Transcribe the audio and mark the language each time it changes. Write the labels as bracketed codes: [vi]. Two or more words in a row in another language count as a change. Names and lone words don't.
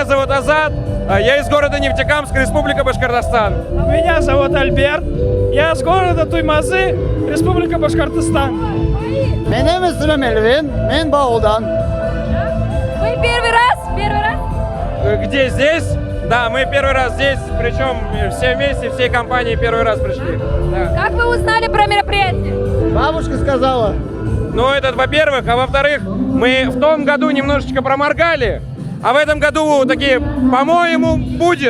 [ru] зовут Азат, я из города Нефтекамск, Республика Башкортостан. Меня зовут Альберт. Я с города Туймазы, Республика Башкортостан. [tr] Benim ismim Elvin, ben Bağol'dan. [ru] Вы первый раз? Первый раз? Где здесь? Да, мы первый раз здесь, причем все вместе, всей компанией первый раз пришли. Да. Как вы узнали про мероприятие? Бабушка сказала. Ну, это во-первых, а во-вторых, мы в том году немножечко проморгали, а в этом году такие, по-моему, будет.